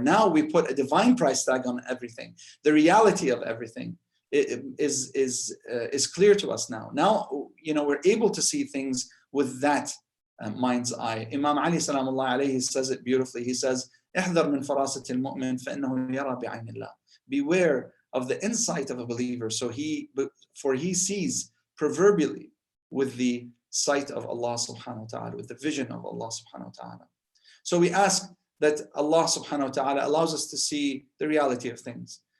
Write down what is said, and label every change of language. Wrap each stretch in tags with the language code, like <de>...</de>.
<en>Now we put a divine price tag on everything. The reality of everything is clear to us now. Now, we're able to see things with that mind's eye. Imam Ali salamullah alayhi says it beautifully.</en> <ar>He says, "احذر من فراسة المؤمن فإنه يرى بعين الله."</ar> <en>Beware of the insight of a believer, for he sees proverbially with the sight of Allah subhanahu wa ta'ala, with the vision of Allah subhanahu wa ta'ala. So we ask that Allah subhanahu wa ta'ala allows us to see the reality of things.</en>